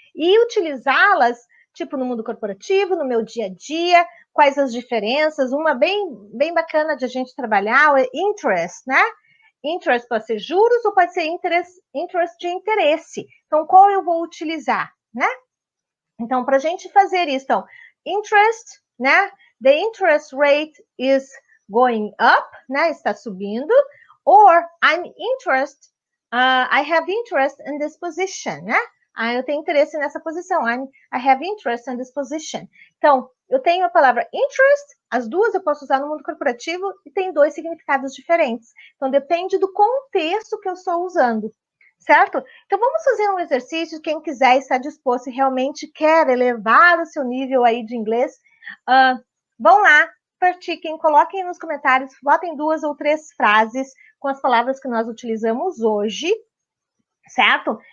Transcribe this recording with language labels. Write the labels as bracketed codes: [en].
[pt] E utilizá-las, tipo, no mundo corporativo, no meu dia a dia, quais as diferenças. Uma bem bacana de a gente trabalhar é interest, né? Interest pode ser juros ou pode ser interest de interesse. Então, qual eu vou utilizar, né? Então, para a gente fazer isso, então, interest, né? [en] The interest rate is going up, né? [pt] Está subindo. [en] Or I have interest in this position, né? [pt] Eu tenho interesse nessa posição. [en] I have interest in this position. [pt] Então, eu tenho a palavra interest, as duas eu posso usar no mundo corporativo e tem 2 significados diferentes. Então, depende do contexto que eu estou usando. Certo? Então, vamos fazer um exercício, quem quiser estar disposto e realmente quer elevar o seu nível aí de inglês, vão lá, pratiquem, coloquem nos comentários, botem 2 ou 3 frases com as palavras que nós utilizamos hoje, certo?